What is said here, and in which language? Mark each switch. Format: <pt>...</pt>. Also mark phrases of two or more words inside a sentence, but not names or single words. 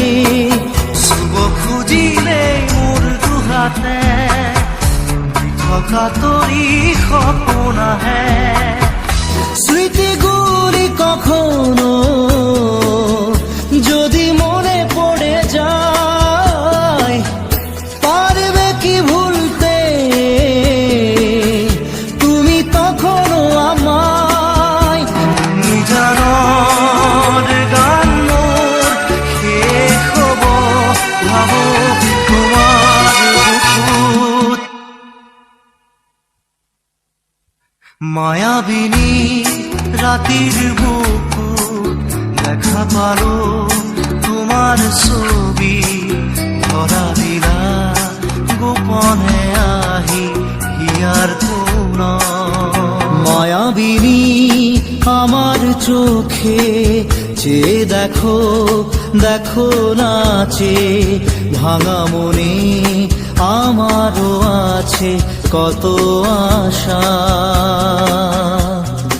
<as>শুভ খুঁজিলে মোর দুহাতে থকা তরি সপোন আহে।</as> <bn>স্মৃতিগুলি কখনো যদি মনে পড়ে যায়, পারবে কি ভুলতে তুমি তখনও আমায়?</bn> <as>নিজানৰ গান মোৰ শেষ হ'ব ভাবো তোমাৰ বুকুত। মায়াবিনী ৰাতিৰ বুকুত দেখা পালো তোমাৰ ছবি, ধৰা দিলা গোপনে আহি হিয়াৰ কোণ।</as> <bn>মায়াবিনী আমার চোখে চেয়ে দেখো, দেখো নাচে ভাঙা মনে আমারও আছে কত আশা।</bn>